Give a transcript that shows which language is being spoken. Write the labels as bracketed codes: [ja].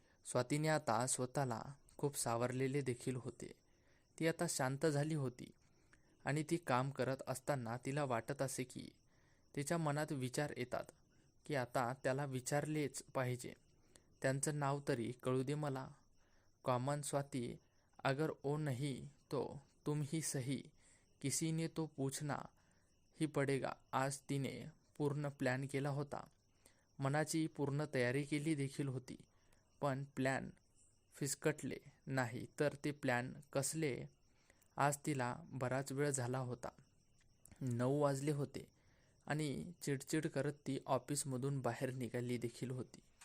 [mr] स्वातीने आता स्वतःला खूप सावरलेले देखील होते. ती आता शांत झाली होती आणि ती काम करत असताना तिला वाटत असे की तिच्या मनात विचार येतात की आता त्याला विचारलेच पाहिजे. त्यांचं नाव तरी कळू दे मला. [hi] कॉमन स्वाती, अगर ओ नहीं तो तुम ही सही, किसी ने तो पूछना ही पडेगा. [mr] आज तिने पूर्ण प्लॅन केला होता. मनाची पूर्ण तयारी केली देखील होती. पण प्लॅन फिसकटले नाही तर ते प्लॅन कसले? आज तिला बराच वेळ झाला होता. 9 वाजले होते आणि चिडचिड करत ती ऑफिसमधून बाहेर निघाली देखील होती.